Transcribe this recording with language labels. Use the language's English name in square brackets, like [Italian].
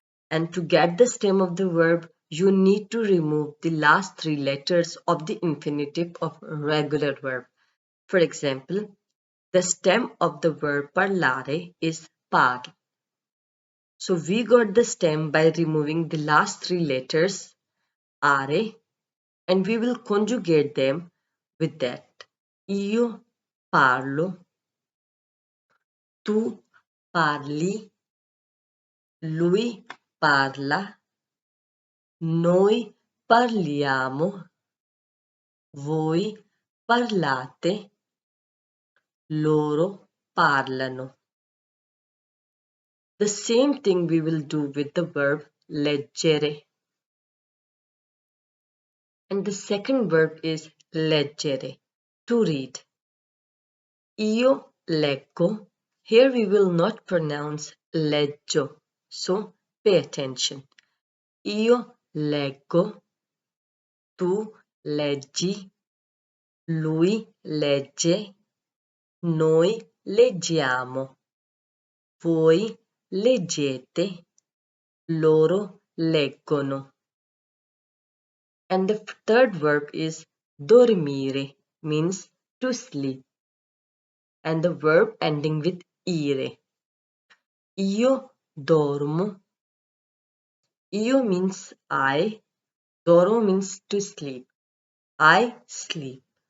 [English] And to get the stem of the verb, you need to remove the last three letters of the infinitive of regular verb. For example, the stem of the verb parlare is par. So we got the stem by removing the last three letters are, and we will conjugate them with that. [Italian] Io parlo, tu parli, lui parla, noi parliamo, voi parlate, loro parlano. [English] The same thing we will do with the verb leggere. And the second verb is leggere, to read. [Italian] Io leggo. [English] Here we will not pronounce leggio, so pay attention. [Italian] Io leggo, tu leggi, lui legge, noi leggiamo, voi leggete, loro leggono. [English] And the third verb is dormire, means to sleep. And the verb ending with ire. [Italian] Io dormo. [English] Io means I. Dormo means to sleep. I sleep.